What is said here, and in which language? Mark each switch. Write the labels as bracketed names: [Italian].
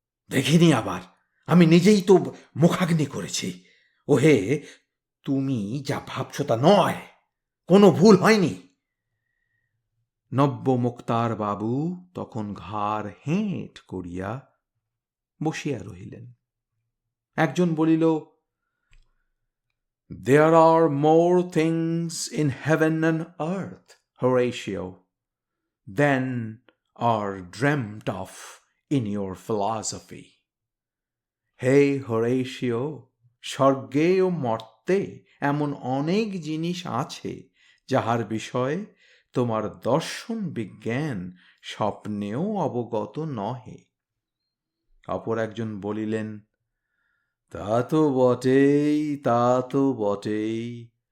[Bangla] দেখিনি আবার, আমি নিজেই তো মুখাগ্নি করেছি। ওহে, তুমি যা ভাবছ তা নয়, কোনো ভুল হয়নি। নব্য মুক্তার বাবু তখন ঘাড় হেঁট করিয়া বসিয়া রহিলেন। একজন বলিল, [English] There are more things in heaven and earth, Horatio, than are dreamt of in your philosophy. [Bangla] হে হোরেশিও, স্বর্গে ও মর্তে এমন অনেক জিনিস আছে যাহার বিষয়ে তোমার দর্শন বিজ্ঞান স্বপ্নেও অবগত নহে। অপর একজন বলিলেন, তা তো বটেই, তা তো বটেই।